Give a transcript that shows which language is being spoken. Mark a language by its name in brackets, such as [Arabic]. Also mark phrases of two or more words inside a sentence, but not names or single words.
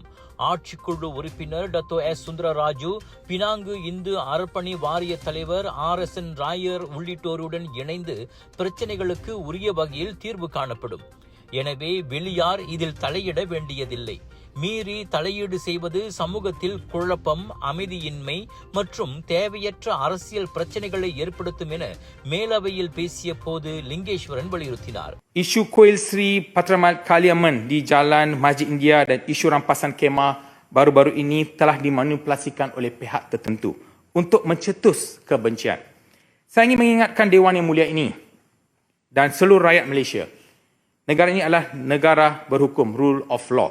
[Tamil] ஆட்சிக்குழு உறுப்பினர் டத்தோ எஸ் சுந்தரராஜு, பினாங்கு இந்து அறப்பணி வாரிய தலைவர் RSN ராயர் உள்ளிட்டோருடன் இணைந்து பிரச்சனைகளுக்கு உரிய வகையில் தீர்வு காணப்படும். எனவே வெளியார் இதில் தலையிட வேண்டியதில்லை. மீறி தலையீடு செய்வது சமூகத்தில் குழப்பம், அமைதியின்மை மற்றும் தேவையற்ற அரசியல் பிரச்சனைகளை ஏற்படுத்தும் என மேலவையில் பேசிய போது லிங்கேஸ்வரன் வலியுறுத்தினார். [Malay] Isu Kuil Sri Patramat Kaliaman di Jalan Masjid India dan isu rampasan kemah baru-baru ini telah dimanipulasikan oleh pihak tertentu untuk mencetus kebencian. Saya ingin mengingatkan Dewan Yang Mulia ini dan seluruh rakyat Malaysia, negara ini adalah negara berhukum, [English] rule of law.